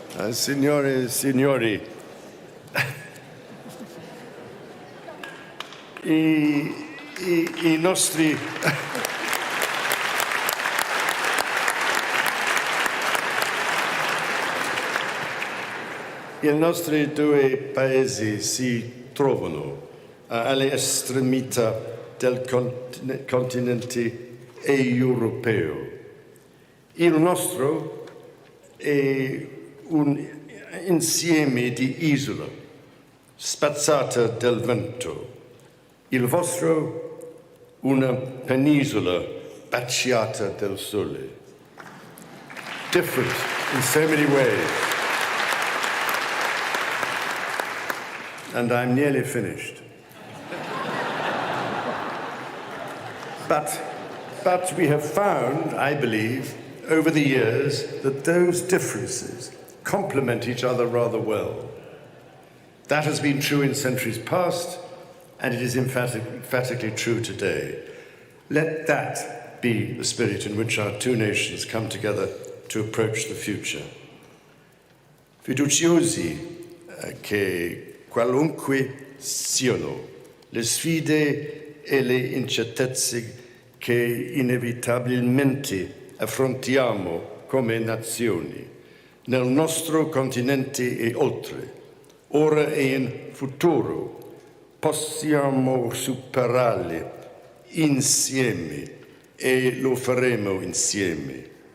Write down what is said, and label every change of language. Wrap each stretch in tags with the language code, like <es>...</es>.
<it>Signore e signori, i nostri due paesi si trovano alle estremità del continente europeo. Il nostro è un insieme di isole spazzate dal vento. Il vostro una penisola Spacciata del Sole.</it> <en>Different in so many ways. And I'm nearly finished. But we have found, I believe, over the years, that those differences complement each other rather well. That has been true in centuries past, and it is emphatically true today. Let that be the spirit in which our two nations come together to approach the future.</en> <it>Fiduciosi che qualunque siano le sfide e le incertezze che inevitabilmente affrontiamo come nazioni, nel nostro continente e oltre, ora e in futuro, possiamo superarle insieme e lo faremo insieme.</it>